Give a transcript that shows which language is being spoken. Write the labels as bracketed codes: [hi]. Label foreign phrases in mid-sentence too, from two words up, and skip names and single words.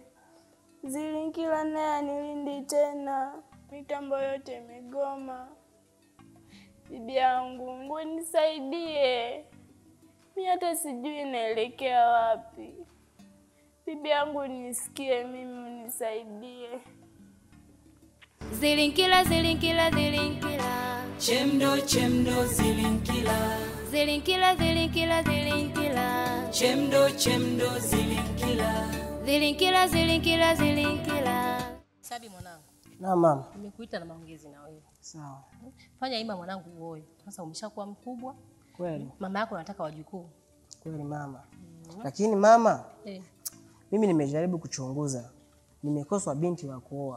[sw] Zilinkila naye anilindi tena. Mitambo yote imegoma. Bibi yangu, Mungu nisaidie. Mimi hata sijui naelekea wapi. Bibi yangu nisikie mimi, unisaidie. Zilinkila, Zilinkila, Zilinkila. Chemdo chemdo zilinkila. Zilinkila, Zilinkila, Zilinkila. Chemdo chemdo zilinkila. Zilinkila, Zilinkila, Zilinkila. Sabi mwanangu. Na mama. Nimekuita na maongezi na wewe. Sawa. Fanya ima mwanangu uoe. Sasa umeshakuwa mkubwa. Kweli. Mama yako anataka wajukuu. Kweli mama. Lakini mama, mimi nimejaribu kuchunguza. Nimekoswa binti wa kuoa.